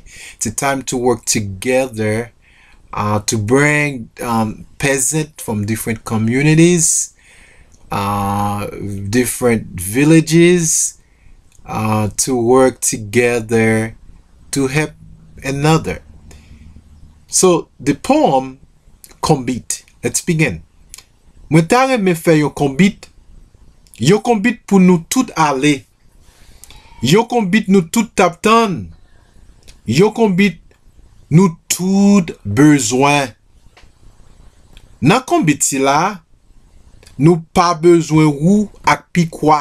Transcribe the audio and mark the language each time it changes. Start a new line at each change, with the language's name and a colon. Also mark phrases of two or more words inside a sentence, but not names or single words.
English: It's a time to work together, to bring peasants from different communities, different villages, to work together to help another. So the poem Konbit. Let's begin.
Haitian Creole: Mwen ta reme fè yon konbit. Yon konbit pou nou tout ale. Yon konbit nou tout taptan. Yon konbit nou tout bezwen. Nan konbit si la, nou pa bezwen rou ak pikwa.